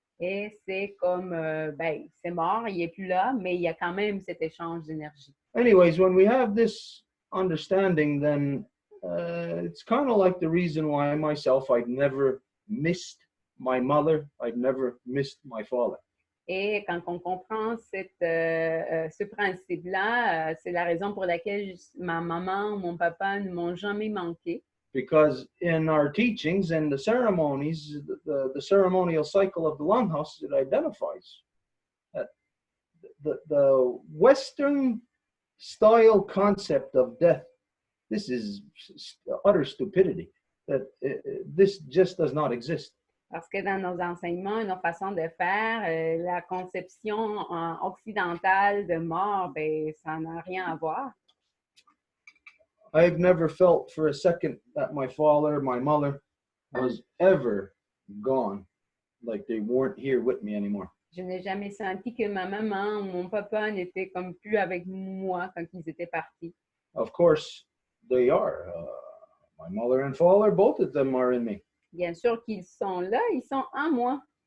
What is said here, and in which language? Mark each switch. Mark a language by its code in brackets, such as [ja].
[fr] Et c'est comme, c'est mort, il n'est plus là, mais il y a quand même cet échange d'énergie. [en] Anyways, when we have this understanding, then it's kind of like the reason why myself, I'd never missed my mother, I'd never missed my father. [fr] Et quand on comprend ce principe-là, c'est la raison pour laquelle ma maman ou mon papa ne m'ont jamais manqué. [en] Because in our teachings and the ceremonies, the ceremonial cycle of the Longhouse, it identifies that the Western style concept of death, this is utter stupidity, that this just does not exist. [fr] Parce que dans nos enseignements, nos façons de faire, la conception occidentale de mort, ben, ça n'a rien à voir. [en] I've never felt for a second that my father, my mother was ever gone, like they weren't here with me anymore. [fr] Je n'ai jamais senti que ma maman ou mon papa n'étaient comme plus avec moi quand ils étaient partis. [en] Of course, they are. My mother and father, both of them are in me. [fr] Bien sûr qu'ils sont là, ils sont en moi.